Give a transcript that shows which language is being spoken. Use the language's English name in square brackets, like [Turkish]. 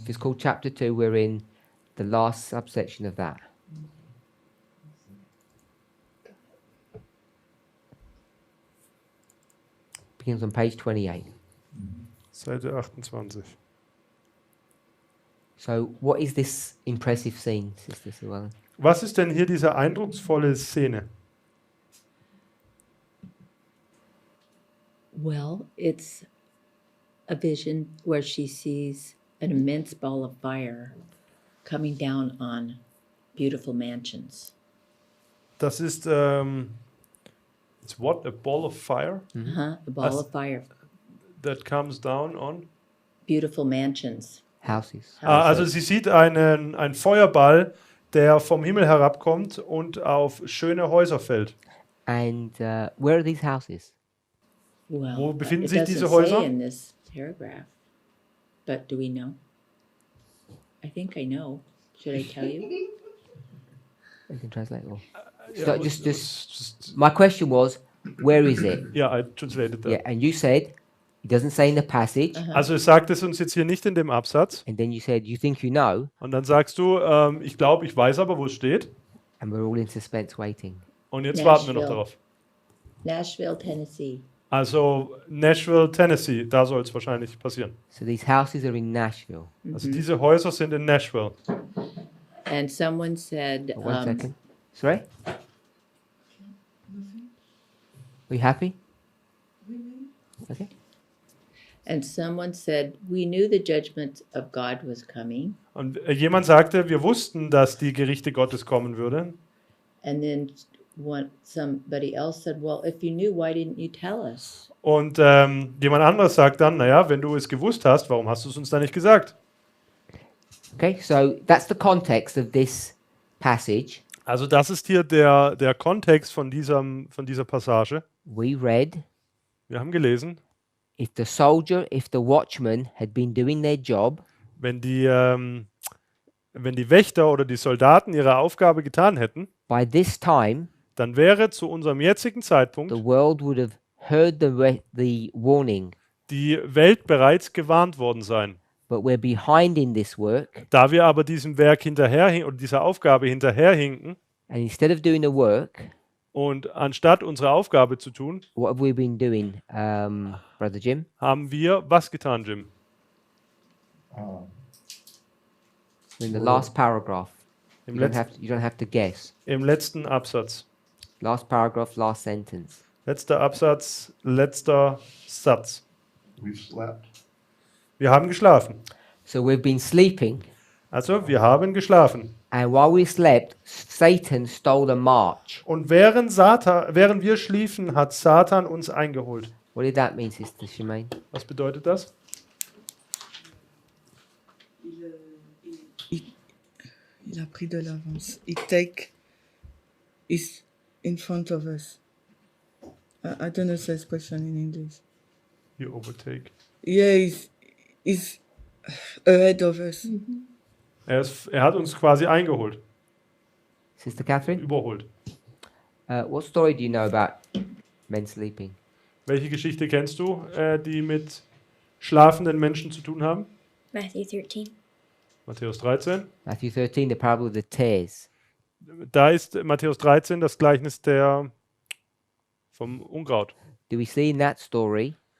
[English] If it's called chapter 2, we're in the last subsection of that. Begins on page 28. [German] Seite 28. [English] So what is this impressive scene, Sister Suellen? [German] Was ist denn hier diese eindrucksvolle Szene? [English] Well, it's a vision where she sees an immense ball of fire coming down on beautiful mansions. [German] Das ist, [English] it's what? A ball of fire A ball As- of fire, that comes down on? beautiful mansions. Houses. [German] Also sie sieht einen Feuerball, der vom Himmel herabkommt und auf schöne Häuser fällt. [English] And where are these houses? Well, [German] Wo befinden [English] it [German] sich [English] doesn't [German] diese [English] say [German] Häuser? [English] in this paragraph, but do we know? I think I know. Should I tell you? You can translate or [German] Ja, [English] just my question was, where is it? yeah, I translated that. Yeah, and you said it doesn't say in the passage, [German] Also es sagt es uns jetzt hier nicht in dem Absatz. [English] and then you said you think you know, [German] Und dann sagst du, ich glaube, ich weiß aber, wo es steht. [English] and we're all in suspense waiting. [German] Und jetzt warten wir noch [English] Nashville. [German] darauf. [English] Nashville, Tennessee. [German] Also Nashville, Tennessee, da soll es wahrscheinlich passieren. [English] So these houses are in Nashville. [German] Also diese Häuser sind in Nashville. [English] And someone said, Oh, 1 second. Sorry? Are you happy? Okay. and someone said, we knew the judgment of God was coming. [German] Und jemand sagte, wir wussten, dass die Gerichte Gottes kommen würden. [English] And then somebody else said, well, if you knew, why didn't you tell us? [German] Und jemand anderes sagt dann, naja, wenn du es gewusst hast, warum hast du es uns dann nicht gesagt? [English] Okay, so that's the context of this passage. [German] Also das ist hier der Kontext von dieser Passage. [English] We read, [German] Wir haben gelesen, [English] if the watchman had been doing their job, [German] wenn die Wächter oder die Soldaten ihre Aufgabe getan hätten, [English] by this time, [German] dann wäre zu unserem jetzigen Zeitpunkt [English] the world would have heard the warning. [German] die Welt bereits gewarnt worden sein. [English] But we're behind in this work, [German] Da wir aber diesem Werk hinterherhinken oder dieser Aufgabe hinterherhinken [English] and instead of doing the work, [German] und anstatt unsere Aufgabe zu tun, [English] what have we been doing, Brother Jim? [German] haben wir was getan, Jim? [English] In the last paragraph. [German] Im, [English] You don't, [German] Letz [English] you don't have to guess. [German] Im letzten Absatz. [English] Last paragraph, last sentence. [German] Letzter Absatz, letzter Satz. [English] We've slept. [German] Wir haben geschlafen. [English] So we've been sleeping, [German] Also, wir haben geschlafen. [English] and while we slept, Satan stole a march. [German] Und während wir schliefen, hat Satan uns eingeholt. [English] What did that mean, Sister Shemaine? [German] Was bedeutet das? [French] Il a pris de l'avance. [English] Is in front of us. I don't know the expression in English. You overtake. Yeah, he's ahead of us. [German] Er hat uns quasi eingeholt, [English] Sister Catherine, [German] überholt. [English] what story do you know about men sleeping? [German] Welche Geschichte kennst du, die mit schlafenden Menschen zu tun haben? [English] Matthew 13. [German] Matthäus 13. [English] Matthew 13, the parable of the tares. [German] Da ist Matthäus 13 das Gleichnis vom Unkraut. [English] Do we see in that story?